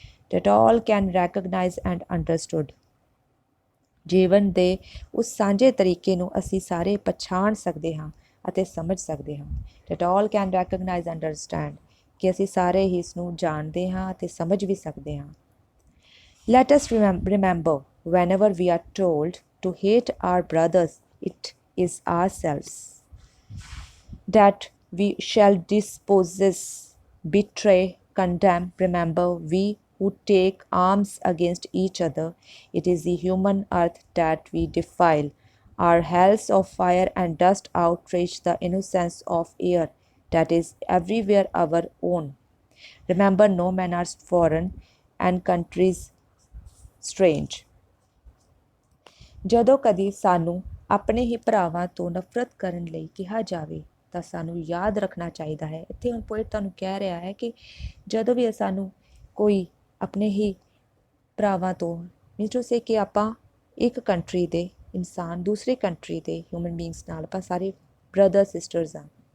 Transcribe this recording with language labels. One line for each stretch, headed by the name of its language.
English: That all can recognise and understood.
Punjabi: ਜੀਵਨ ਦੇ ਉਸ ਸਾਂਝੇ ਤਰੀਕੇ ਨੂੰ ਅਸੀਂ ਸਾਰੇ ਪਛਾਣ ਸਕਦੇ ਹਾਂ ਅਤੇ ਸਮਝ ਸਕਦੇ ਹਾਂ।
English: that all can recognise understand,
Punjabi: ਕਿ ਅਸੀਂ ਸਾਰੇ ਹੀ ਇਸ ਨੂੰ ਜਾਣਦੇ ਹਾਂ ਅਤੇ ਸਮਝ ਵੀ ਸਕਦੇ ਹਾਂ।
English: Let us remember whenever we are told to hate our brothers, it is ourselves that we shall dispossess, betray, condemn. Remember, we who take arms against each other, it is the human earth that we defile. Our hells of fire and dust outrage the innocence of air that is everywhere our own. Remember, no men are foreign and countries strange.
Punjabi: ਜਦੋਂ ਕਦੀ ਸਾਨੂੰ ਆਪਣੇ ਹੀ ਭਰਾਵਾਂ ਤੋਂ ਨਫ਼ਰਤ ਕਰਨ ਲਈ ਕਿਹਾ ਜਾਵੇ ਤਾਂ ਸਾਨੂੰ ਯਾਦ ਰੱਖਣਾ ਚਾਹੀਦਾ ਹੈ। ਇੱਥੇ ਹੁਣ ਪੋਇਟ ਤੁਹਾਨੂੰ ਕਹਿ ਰਿਹਾ ਹੈ ਕਿ ਜਦੋਂ ਵੀ ਸਾਨੂੰ ਕੋਈ ਆਪਣੇ ਹੀ ਭਰਾਵਾਂ ਤੋਂ
English: means to say
Punjabi: ਕਿ ਆਪਾਂ ਇੱਕ ਕੰਟਰੀ ਦੇ ਇਨਸਾਨ ਦੂਸਰੀ ਕੰਟਰੀ ਦੇ ਹਿਊਮਨ ਬੀਇੰਗਸ ਨਾਲ ਆਪਾਂ ਸਾਰੇ ਬ੍ਰਦਰ ਸਿਸਟਰਸ ਹਾਂ।